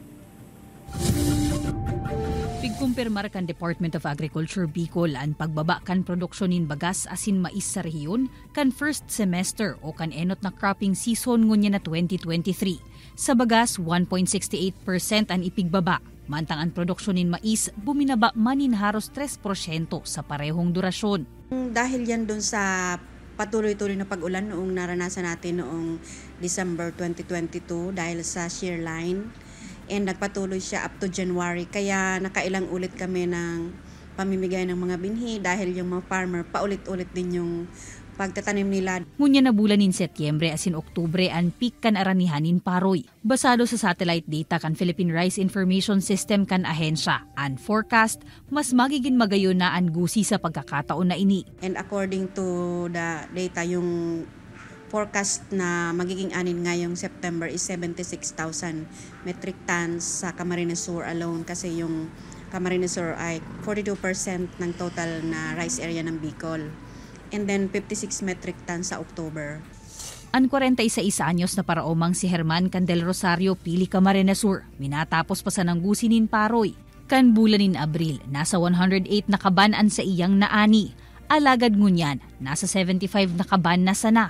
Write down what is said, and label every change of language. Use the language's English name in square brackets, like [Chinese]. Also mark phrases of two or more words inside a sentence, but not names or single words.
[Bikol] Pigkumpirmar kan Department of Agriculture Bicol ang pagbaba kan produksyonin bagas asin mais sa rehiyon kan [English] first semester [Bikol] o kan enot na [English] cropping season [Bikol] ngunya na 2023. Sa bagas, 1.68% ang ipigbaba. Mantang ang produksyonin mais buminaba manin haros 3% sa parehong durasyon. [Filipino] Dahil yan doon sa patuloy-tuloy na pag-ulan noong naranasan natin noong December 2022 dahil sa shear line. And nagpatuloy siya [English] up to [Filipino] January. Kaya nakailang ulit kami ng pamimigay ng mga binhi dahil yung mga farmer paulit-ulit din yung pagtatanim nila. [Bikol] Ngunya na bulan in Setyembre asin Oktubre ang peak kan aranihanin paroy. Basado sa satellite data kan Philippine Rice Information System kan ahensya, ang forecast mas magiging magayon na ang gusi sa pagkakataon na ini. [English] And according to the data, [Filipino] yung forecast na magiging anin ngayong September is 76,000 [English] metric tons [Filipino] sa Camarines Sur alone kasi yung Camarines Sur ay 42% ng total na [English] rice area [Filipino] ng Bicol. [English] And then 56 metric tons sa October. [Bikol] Ang 46 anyos na paraomang si Herman Candel Rosario pili Camarines Sur, minatapos pa sa nanggusinin paroy. Kan bulanin Abril, nasa 108 na kaban an sa iyang naani. Alagad ngunyan, nasa 75 na kaban na sana.